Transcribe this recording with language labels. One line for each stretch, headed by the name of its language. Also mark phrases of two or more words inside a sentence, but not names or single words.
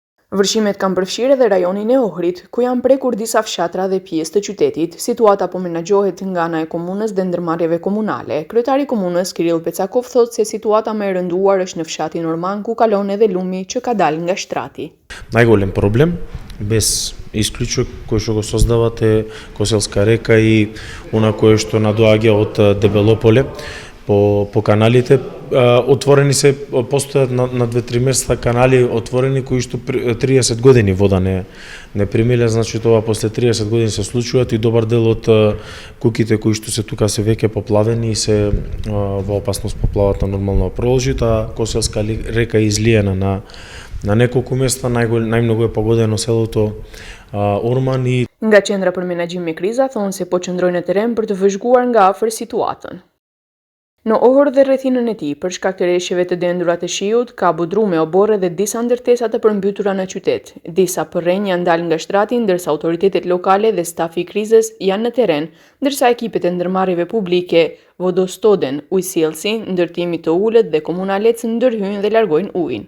Albanian: Vërshimet kanë përfshirë edhe rajonin e Ohrit, ku janë prekur disa fshatra dhe pjesë të qytetit. Situata po menaxhohet nga ana e komunës dhe ndërmarrjeve komunale. Kryetari i komunës Kirill Pecakov thotë se situata më e rënduar është në fshatin Orman, ku kalon edhe lumi që ka dalë nga shtrati.
Macedonian: Најголем проблем, без исклучок, кој што го создават е Коселска река и она кое што надоаѓа од Дебелополе по каналите. Отворени се, постојат на 2-3 места канали отворени кои што 30 години вода не примиле, значи тоа после 30 години се случуваат и добар дел од куќите кои што се тука се веќе поплавени и се во опасност поплават на нормално продолжи, таа Коселска река е излиена на неколку места, најмногу е погодено селото Орман и
Albanian: Nga qendra për menaxhim me kriza thonë se po qëndrojnë në terren për të vëzhguar nga afër situatën. Në Ohër dhe rrethinën e tij, për shkak të rreshjeve të dendura të shiut, ka budrume, oborre dhe disa ndërtesa të përmbytura në qytet. Disa përrenj janë dalë nga shtrati, ndërsa autoritetet lokale dhe stafi i krizës janë në terren, ndërsa ekipet e ndërmarrjeve publike vodostoden, ujësjellsi, ndërtimi të ulët dhe komunalec ndërhyjnë dhe largojnë ujin.